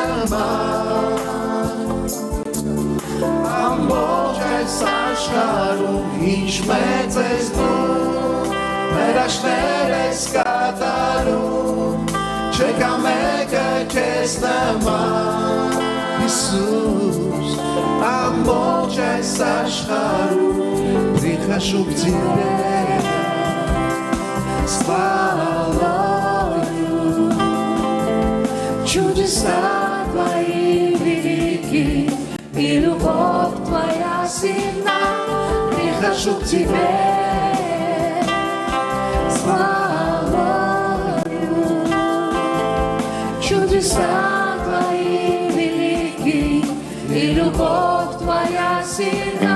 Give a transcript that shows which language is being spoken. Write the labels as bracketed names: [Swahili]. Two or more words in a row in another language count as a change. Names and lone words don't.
[Armenian] նման, ամբողջ այս աշխարհում, ինչ մեծ ես դու, հրաշքներ ես կատարում, չկա մեկը քեզ նման, Հիսուս, ամբողջ այս աշխարհում, [Russian] Приходжу к тебе, славою, чудеса твои велики, и любовь твоя сильна. Прихожу к тебе, славою, чудеса твои велики, и любовь твоя сильна.